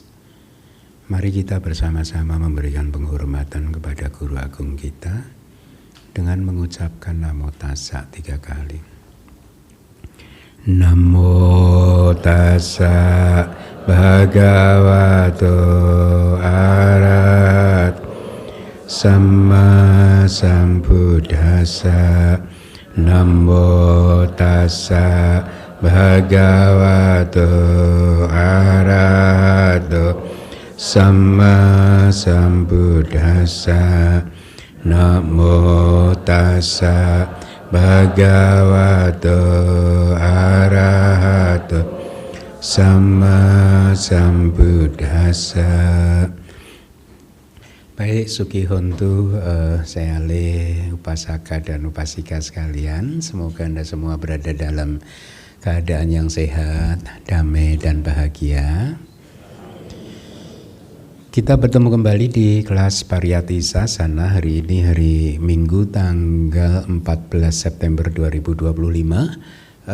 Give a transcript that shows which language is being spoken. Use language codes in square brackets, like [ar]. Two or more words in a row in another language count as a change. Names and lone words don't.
[id] mari kita bersama-sama memberikan penghormatan kepada Guru Agung kita dengan mengucapkan Namo Tassa 3 kali. [pi] Namo Tassa Bhagavato Arahato Samma Sambuddhassa. Namo Tassa Bhagavato Arahato Samma Sambuddhassa. Namo Tassa Bhagavato Arahato Samma Sambuddhassa. [id] Baik, Sukihontu, saya Le, upasaka dan upasika sekalian, semoga Anda semua berada dalam keadaan yang sehat, damai dan bahagia. Kita bertemu kembali di kelas Pariyati Sasana hari ini, hari Minggu tanggal 14 September 2025.